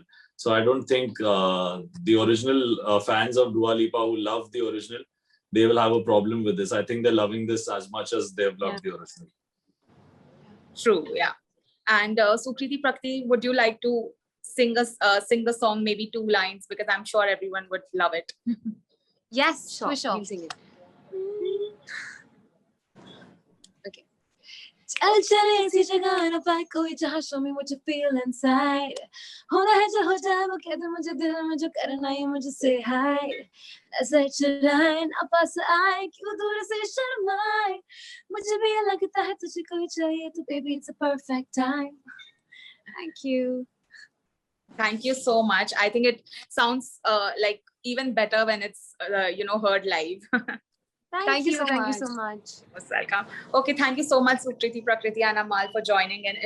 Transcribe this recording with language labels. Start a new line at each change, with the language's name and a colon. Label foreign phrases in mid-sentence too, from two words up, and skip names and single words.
English: So I don't think the original fans of Dua Lipa who love the original, they will have a problem with this. I think they're loving this as much as they've loved the original. True, yeah. And Sukriti, Prakriti, would you like to sing the song, maybe 2 lines, because I'm sure everyone would love it. Yes, Sure, for sure. we'll sing it. Okay.
Hindi: चल चले ऐसी जगह ना पाए कोई जहाँ
English: show me what you feel inside.
Hindi: होना है जो हो जाए वो कह दे मुझे दिल में जो करना है मुझे
English: say hi.
Hindi: नजर चुराए ना पास आए क्यों दूर से शर्माए. मुझे भी लगता है तुझे कोई चाहिए तो
English: baby it's a perfect time. Thank you. Thank you so much. I think it sounds like even better when it's heard live. Thank you so much. Most welcome. Okay, thank you so much, Sukriti, Prakriti, and Amaal, for joining in.